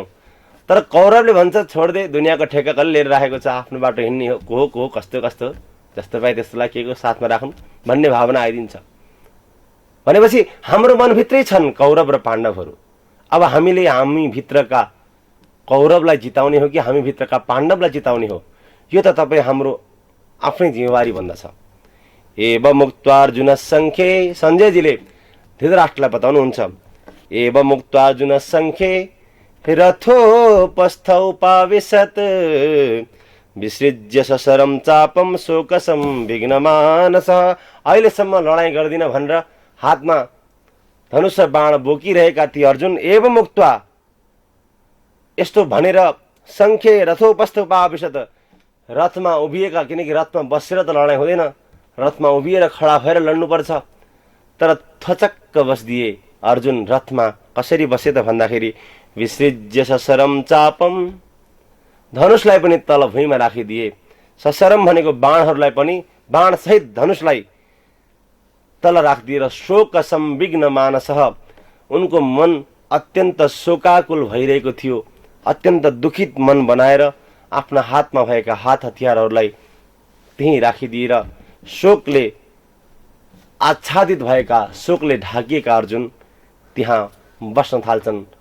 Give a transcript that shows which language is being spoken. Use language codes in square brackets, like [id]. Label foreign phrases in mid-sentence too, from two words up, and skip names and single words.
[ne] तर कौरवले भन्छ छोड्दे, दुनियाँको ठेक्का कसले लिएर राखेको छ, आफ्नो बाटो हिँड्ने हो, को हो कस्तो जस्तो पाए त्यस्तोलाई के को साथमा राख्नु भन्ने भावना आइदिन्छ। भनेपछि हाम्रो मनभित्रै छन् कौरव र पाण्डवहरू। अब हामी भित्रका कौरवलाई जिताउने हो कि हामी भित्रका पाण्डवलाई जिताउने हो, यो त तपाईँ हाम्रो आफ्नै जिम्मेवारी भन्दछ। [sa] एव मुक्त्वार्जुन सङ्ख्ये, [ne] सञ्जयजीले धृतराष्ट्रलाई बताउनुहुन्छ, [sa] एव मुक्त्वार्जुन सङ्ख्ये रथोपस्थौ पाविशत् विसृज्य सशरम चापम शोकसम विघ्नमानस। [ne] अहिलेसम्म लडाइँ गर्दिन भनेर हातमा धनुष बाण बोकिरहेका थिए अर्जुन। [sa] एव मुक्त्वा, [ne] यस्तो भनेर [sa] सङ्ख्ये रथोपस्थ पाविशत्, [ne] रथमा उभिएका, किनकि रथमा बसेर त लडाइँ हुँदैन, रथमा उभिएर खडा भएर लड्नुपर्छ। तर थचक्क बसिदिए अर्जुन। रथमा कसरी बसे त भन्दाखेरि [sa] विसृज्य सशरम चापम, [ne] धनुषलाई पनि तल भुइँमा राखिदिए। सशरम भनेको बाणहरूलाई पनि, बाणसहित धनुषलाई तल राखिदिएर [sa] शोक संविघ्न मानसः, [ne] उनको मन अत्यन्त शोकाकुल भइरहेको थियो। अत्यन्त दुखित मन बनाएर आफ्ना हातमा भएका हात हतियारहरूलाई त्यहीँ राखिदिएर शोकले आच्छादित भएका, शोकले ढाकिएका अर्जुन त्यहाँ बस्न थाल्छन्।